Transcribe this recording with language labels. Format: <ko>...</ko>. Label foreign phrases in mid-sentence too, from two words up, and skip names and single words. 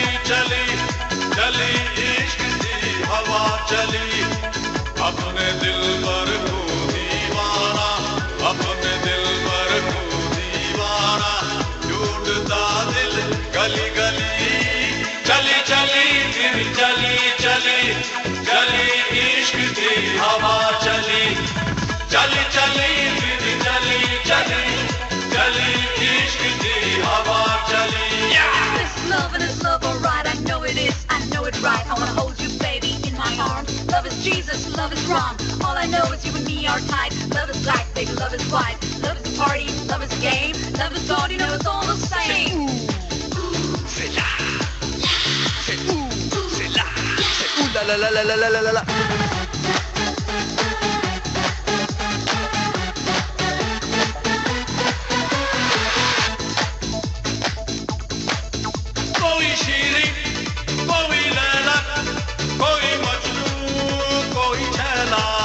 <hi>चली चली इश्क दी हवा चली अपने दिल पर तू दीवाना अपने दिल पर तू दीवाना ढूंढता दिल गली गली चली चली फिर चली चली चली इश्क दी हवा चली चली चली फिर चली चली चली इश्क दी हवा चली</hi> <en>This love and this love, alright, I know it is, I know it right. I wanna hold you, baby, in my arms. Love is Jesus, love is wrong. All I know is you and me are tight. Love is black, baby, love is white. Love is a party, love is a game. Love is God, you know it's all the same.</en> <fr>C'est là, c'est là, c'est ooh la la la la la la la la.</fr> <hi>कोई शीरी कोई लैला कोई मजनू कोई छैला</hi>